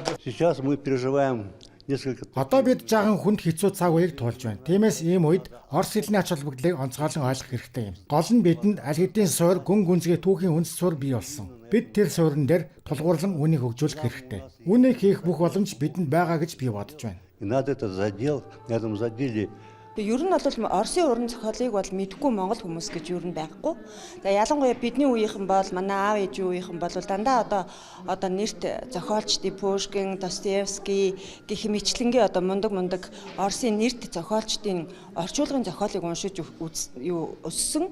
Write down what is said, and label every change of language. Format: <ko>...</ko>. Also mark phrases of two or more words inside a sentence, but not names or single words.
<ru>Сейчас мы переживаем несколько...</ru> <mn>Одоо бид жаахан хүнд хэцүү цаг үеийг туулж байна. Тиймээс ийм үед Орос хэлний ач холбогдлыг онцгойлон ойлгох хэрэгтэй юм. Гол нь бидэнд аль хэдийн суур гүн гүнзгий түүхийн үндэс суур бий болсон. Бид тэр суурин дээр тулгуурлан үнийг хөгжүүлэх хэрэгтэй. Үнийг хийх бүх боломж бидэнд байгаа гэж би бодож байна.</mn> <ru>И надо это задел, на этом заделе.</ru> <mn>Ер нь бол Оросын уран зохиолыг бол мэдгүй монгол хүмүүс гэж ер нь байхгүй. Тэгээ ялангуяа бидний үеийнхэн бол манай аав ээжийн үеийнхэн бол дандаа одоо нэрт зохиолчдын Пушкин, Достоевский гэх мэтлэнгийн одоо мундаг Оросын нэрт зохиолчдын орчуулгын зохиолыг уншиж өссөн.</mn>